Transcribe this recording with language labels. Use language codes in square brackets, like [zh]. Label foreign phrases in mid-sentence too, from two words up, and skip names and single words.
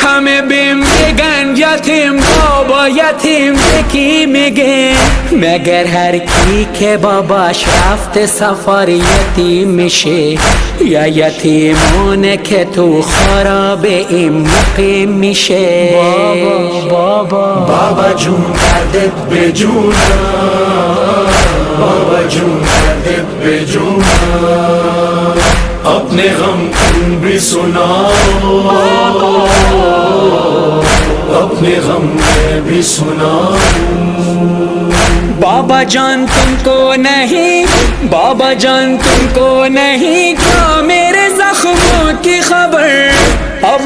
[fa] همه بیم گن یتیم بابا یتیم کی میگه مگر هر کی که باباش رفته سفر یتیم میشه یا یتیمونه که تو خراب این مقیم میشه بابا جون کردت به جونم بابا جون کردت به جونم [ur] اپنے غم تم بھی سناؤ اپنے غم میں بھی سناؤ بابا جان تم کو نہیں بابا جان تم کو نہیں کیا میرے زخموں کی خبر اب